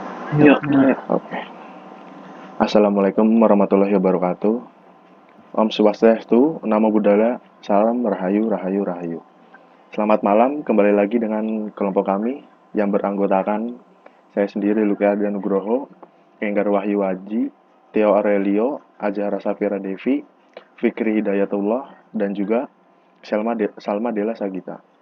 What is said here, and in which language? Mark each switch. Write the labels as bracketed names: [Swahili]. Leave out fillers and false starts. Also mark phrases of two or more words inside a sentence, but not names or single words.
[Indonesian] Yuk, mulai. Oke. [Arabic] السلام عليكم ورحمة الله وبركاته. [Balinese] Om Swastiastu, [Pali] Namo Buddhaya, [Indonesian] Salam Rahayu, Rahayu, Rahayu. Selamat malam, kembali lagi dengan kelompok kami yang beranggotakan saya sendiri Luki Adi Nugroho, Enggar Wahyu Aji, Theo Aurelio, Azhara Safira Devi, Fikri Hidayatullah, dan juga Salma Della Sagita.